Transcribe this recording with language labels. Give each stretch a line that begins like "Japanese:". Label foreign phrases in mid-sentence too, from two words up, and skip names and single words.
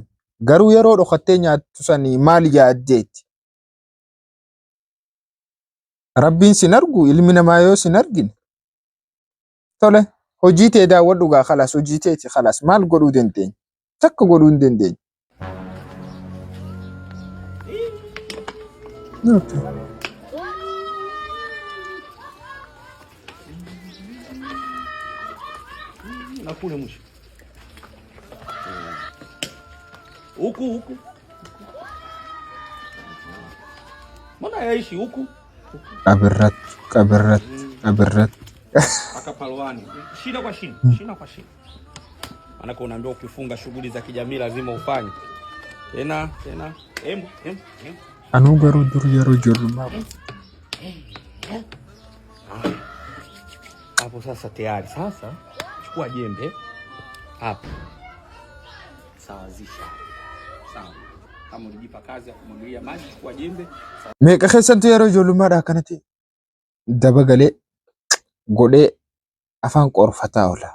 Oromo: Garuu yeroo dhokattee nyaattu sanii maal yaaddeeti? Rabbiin sin argu ilmi namaa yoo sin argine. Tole hojii tee daawwadhu gaa khalaas hojii teeti khalaas maal godhuu dandeenya? Takka godhuu hin dandeenya.
Swahili: Na kule mwisho. Huku. Mbona yaishi huku? Kabirrat. Akapalwani. Shida kwa shida. Maana unaambiwa ukifunga shughuli za kijamii lazima ufanye. Tena. Embu.
Oromo: Anu garuu dur yeroo jirru
Swahili: hapo sasa tayari. Sasa chukua jembe hapa. Sawazisha. Sawa. Kama ulijipa kazi ya kumwagilia maji, chukua jembe.
Oromo: meeqa keessatti yeroo ijoollummaadhaa kanatti dabagalee godhee afaan qorfataa oola.